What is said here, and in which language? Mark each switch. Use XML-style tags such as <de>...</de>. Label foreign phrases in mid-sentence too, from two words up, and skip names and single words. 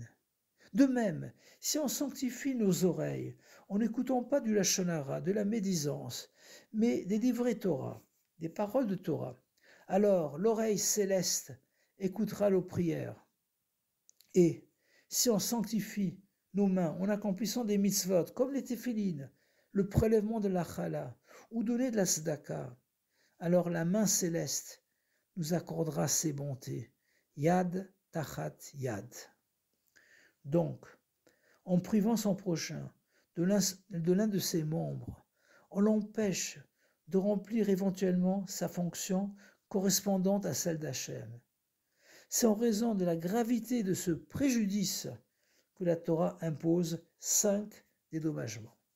<fr>De même, si on sanctifie nos oreilles, en n'écoutant pas du</fr> <he>לשון הרע,</he> <fr>de la médisance, mais des livrets Torah, des paroles de Torah, alors l'oreille céleste écoutera nos prières. Et si on sanctifie nos mains en accomplissant des mitzvot, comme les téphilines, le prélèvement de la chala, ou donner de la tzedaka, alors la main céleste nous accordera ses bontés.</fr> <he>יד תחת יד.</he> <fr>Donc, en privant son prochain de l'un de ses membres, on l'empêche de remplir éventuellement sa fonction correspondante à celle d'Hachem. C'est en raison de la gravité de ce préjudice que la Torah impose 5 dédommagements.</fr>